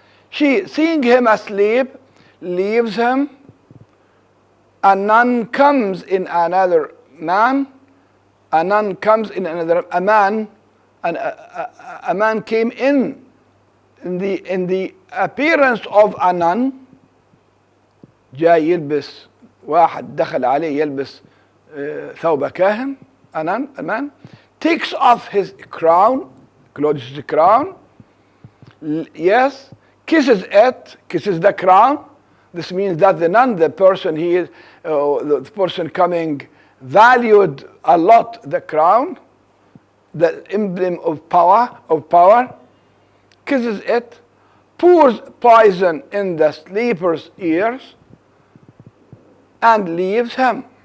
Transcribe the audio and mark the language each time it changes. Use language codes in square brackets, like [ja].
[en] She, seeing him asleep, leaves him. A nun comes in another man. A nun comes in another, a man, and a man came in the appearance of a nun. [ar] جاي يلبس, واحد دخل عليه يلبس ثوب كاهن. [en] A man takes off his crown, clothes the crown, yes, kisses the crown. This means that the nun, the person the person coming, valued a lot the crown, the emblem of power, kisses it, pours poison in the sleeper's ears, and leaves him.